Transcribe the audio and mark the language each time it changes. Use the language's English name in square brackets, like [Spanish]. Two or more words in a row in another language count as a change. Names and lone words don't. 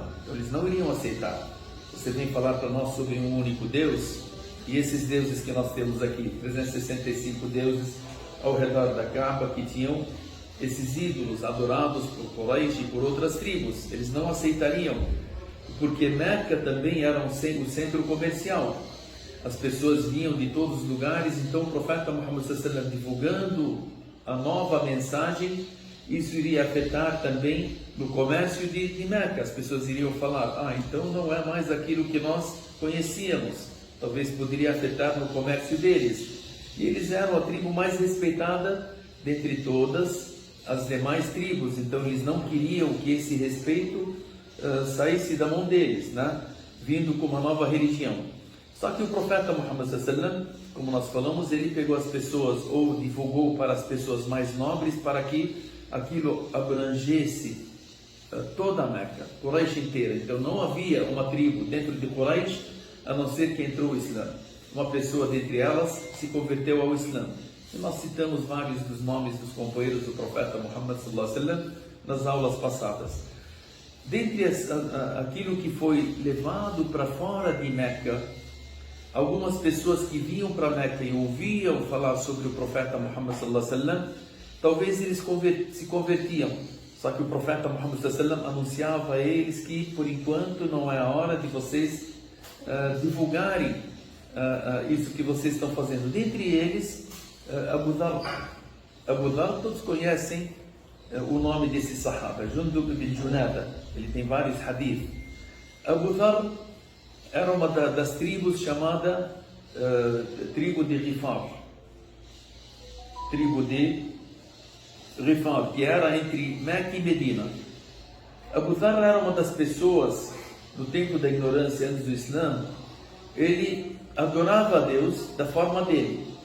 [Portuguese] Então eles não iriam aceitar. Você vem falar para nós sobre um único Deus, e esses deuses que nós temos aqui, 365 deuses ao redor da Kaaba, que tinham esses ídolos adorados por Quraysh e por outras tribos, eles não aceitariam, porque Meca também era o centro comercial. As pessoas vinham de todos os lugares, então o profeta Muhammad [Arabic] صلى الله عليه وسلم [Portuguese] divulgando a nova mensagem, isso iria afetar também no comércio de Meca. As pessoas iriam falar, então não é mais aquilo que nós conhecíamos. Talvez poderia afetar no comércio deles. E eles eram a tribo mais respeitada dentre todas as demais tribos, então eles não queriam que esse respeito saísse da mão deles, né? Vindo com uma nova religião. Só que o profeta Muhammad [Arabic] صلى الله عليه وسلم, [Portuguese] como nós falamos, ele pegou as pessoas, ou divulgou para as pessoas mais nobres, para que aquilo abrangesse toda a Meca, Quraysh inteira. Então não havia uma tribo dentro de Quraysh, a não ser que entrou o Islã. Uma pessoa dentre elas se converteu ao Islã. E nós citamos vários dos nomes dos companheiros do profeta Muhammad [Arabic] صلى الله عليه وسلم [Portuguese] nas aulas passadas. Dentre aquilo que foi levado para fora de Meca, algumas pessoas que vinham para Meca e ouviam falar sobre o profeta Muhammad [Arabic] صلى الله عليه وسلم, [Portuguese] talvez eles se convertiam. Só que o profeta Muhammad [Arabic] صلى الله عليه وسلم [Portuguese] anunciava a eles que, por enquanto, não é a hora de vocês divulgarem isso que vocês estão fazendo. Dentre eles, Abu Dhar. Abu Dhar, todos conhecem o nome desse sahaba, Jundub ibn Junada. Ele tem vários hadith. Abu Dhar era uma das tribos chamada tribo de Rifar. Tribo de Rifar, que era entre Meca e Medina. Abu Dhar era uma das pessoas, no tempo da ignorância antes do Islã, ele adorava a Deus da forma dele.